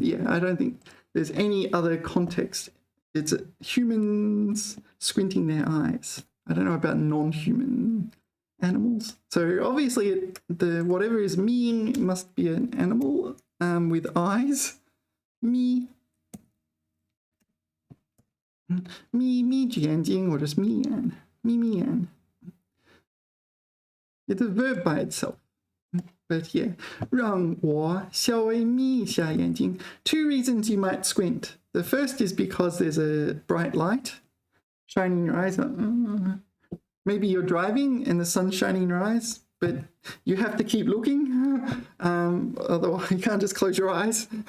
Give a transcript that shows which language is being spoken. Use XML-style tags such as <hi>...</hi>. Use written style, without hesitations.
<en>Yeah, I don't think there's any other context. It's humans squinting their eyes. I don't know about non-human animals. So obviously the whatever is mean must be an animal with eyes. Me.</en> <zh>眯着眼睛 or just 眯眼. 眯眼.</zh> <en>It's a verb by itself. But yeah,</en> <zh>让我稍微眯一下眼睛.</zh> <en>2 reasons you might squint. The first is because there's a bright light shining in your eyes. Maybe you're driving and the sun's shining in your eyes, but you have to keep looking. Otherwise, you can't just close your eyes.</en>